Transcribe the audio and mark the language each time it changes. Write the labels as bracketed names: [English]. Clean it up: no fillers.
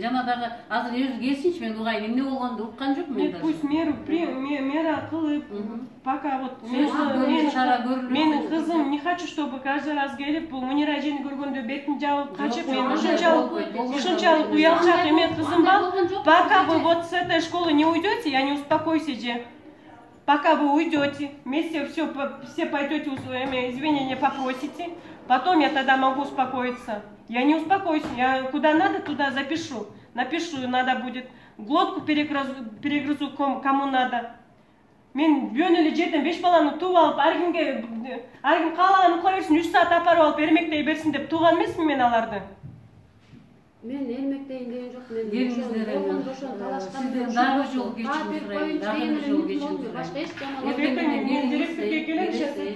[Kyrgyz] Жана дагы азыр өзү келсинчи, мен угайын эмне болгонду уккан жокмун мен. Пусть мера кылып, пока вот менин кызым [Russian] не хочу, чтобы каждый раз [Kyrgyz] келип, бул Мунира эжени көргөндө бетин жабып качып, мен ушунчалык уялчак эме кызым бар. [Russian] Пока вы вот с этой школы не уйдете, я не успокоюсь эже. Пока вы уйдете, вместе все пойдете, извинения попросите, потом я тогда могу успокоиться. Я не успокоюсь, я куда надо, туда запишу. Напишу, надо будет. Глотку перегрызу кому надо. [Kyrgyz] Мен бөн эле жерден 5 баланы тууп алып, ар ким каалаганын кыла берсин, 3 саат апарып алып эрмектей берсин деп тууган эмесмин мен аларды. Мен эрмектейин деген жок, мен сизден дагы жол кечирим сурайм, дагы жол кечирим сурайм. Башка эч жаман. Мен директорге келем [Russian] сейчас.